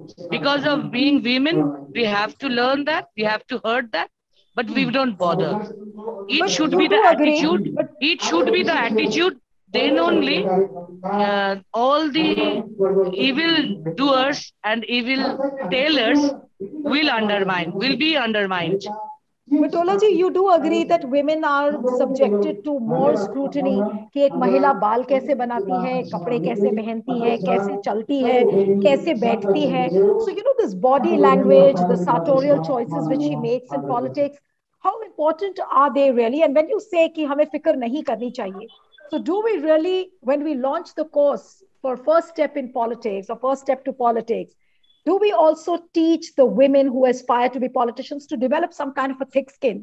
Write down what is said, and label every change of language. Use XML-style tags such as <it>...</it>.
<en>Because of being women, we have to learn that, we have to heard that, but we don't bother. It should be the attitude. It should be the attitude. Then only all the evil doers and evil tailors will be undermined. But Dola ji, you do agree that women are subjected to more scrutiny</en> <hi>कि एक महिला बाल कैसे बनाती है, कपड़े कैसे पहनती है, कैसे चलती है, कैसे बैठती है.</hi> <en>So this body language, the sartorial choices which she makes in politics, how important are they really? And when you say</en> <hi>कि हमें फिक्र नहीं करनी चाहिए,</hi> <en>so do we really, when we launch the course for first step in politics or first step to politics, do we also teach the women who aspire to be politicians to develop some kind of a thick skin?</en>